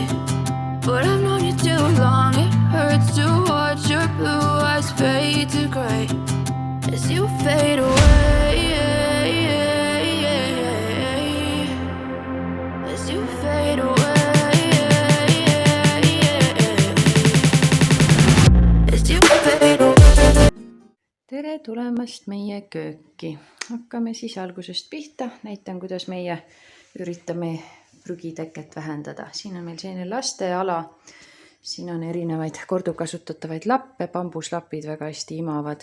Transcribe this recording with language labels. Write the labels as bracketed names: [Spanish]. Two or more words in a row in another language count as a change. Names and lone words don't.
[English] But I've known you too long, it hurts to watch your blue eyes fade to grey. As you fade away, as you fade away, as you fade away. [Estonian] Tere tulemast meie kööki. Hakkame siis algusest pihta. Näitan, kuidas meie üritame prügiteket vähendada. Siin on meil selline lasteala. Siin on erinevaid korduvkasutatavaid lappe, bambuslapid väga hästi imavad.